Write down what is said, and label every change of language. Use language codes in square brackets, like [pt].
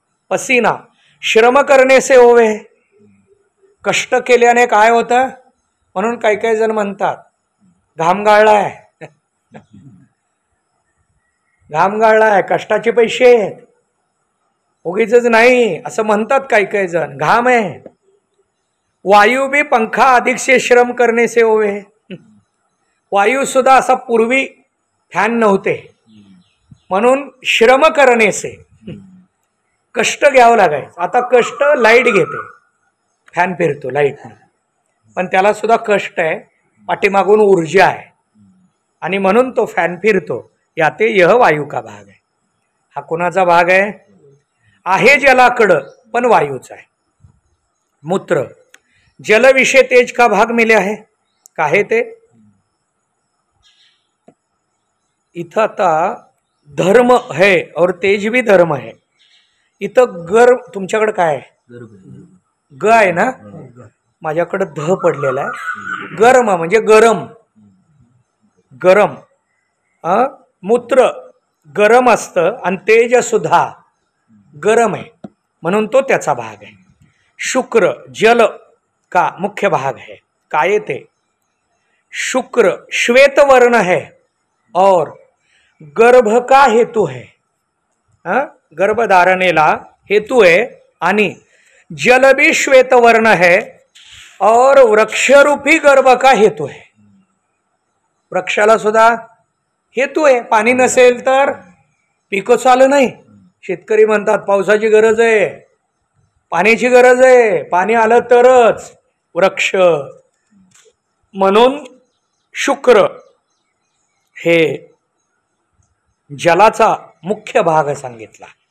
[hi] पसीना श्रम करणे से होवे. [mr] कष्ट केल्याने काय होतं? म्हणून काही काही जण म्हणतात घाम गाळलाय, घाम गाळलाय, कष्टाचे पैसे आहेत, उगीच नाही असं म्हणतात काही काही जण. घाम आहे. [hi] वायू भी पंखा अधिक से श्रम करणे से होवे. [mr] वायू सुद्धा असा पूर्वी फॅन नव्हते, म्हणून [hi] श्रम करणे से [mr] कष्ट घ्यावं लागायचं. आता कष्ट लाईट घेते, फॅन फिरतो लाईटने, पण त्याला सुद्धा कष्ट आहे, पाठीमागून ऊर्जा आहे, आणि म्हणून तो फॅन फिरतो. [hi] याते यह वायू का भाग [mr] आहे. हा कोणाचा भाग आहे जलाकडं, पण वायूचा आहे. [hi] मूत्र जल विषय तेज का भाग मिले आहे. काहे ते [mr] इथं आता [hi] धर्म है और तेज भी धर्म है. [mr] इथं गर तुमच्याकडे काय आहे, ग आहे ना, माझ्याकडे ध पडलेला आहे. गर्म म्हणजे गरम, गरम मूत्र गरम असतं, आणि तेज सुद्धा गरम आहे, म्हणून तो त्याचा भाग आहे. [hi] शुक्र जल का मुख्य भाग है. काय ते शुक्र श्वेत वर्ण है और गर्भ का हेतु है. [mr] गर्भधारणेला हेतु है, आणि [hi] जल भी श्वेत वर्ण है और वृक्षरूपी गर्भ का हेतु है. [mr] वृक्षाला सुद्धा हेतू आहे. पाणी नसेल तर पिकं चालू नाही. शेतकरी म्हणतात पावसाची गरज आहे, पाण्याची गरज आहे, पाणी आलं तरच वृक्ष. म्हणून शुक्र हे जलाचा मुख्य भाग सांगितला.